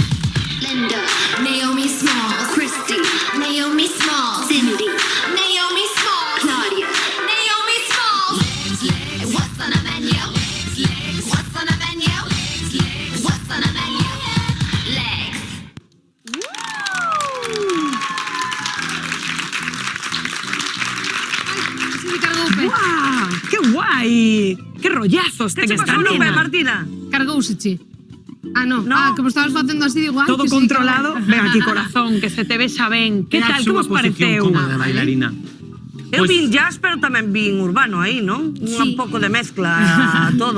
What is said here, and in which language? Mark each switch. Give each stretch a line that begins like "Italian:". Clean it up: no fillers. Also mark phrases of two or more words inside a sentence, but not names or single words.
English: Linda. Naomi Smalls. Christy. Naomi Smalls. Cindy. Naomi Smalls. Claudia. Naomi Smalls. Legs. What's on the menu? Legs. What's on the menu? Legs. What's on the menu? Legs. ¡Guau!
Spanish: ¡Qué guay!
Galician: ¡Qué rollazos ten esta nena! Martina? Cargouseche. Ah, no. Ah, como estabas facendo así, digo, Todo controlado. Ven aquí, corazón, que se te vexa ben. Que tal? Que vos pareceu? Como de bailarina. Eu vin jazz, pero tamén vin urbano aí, non? Un pouco de mezcla, todo.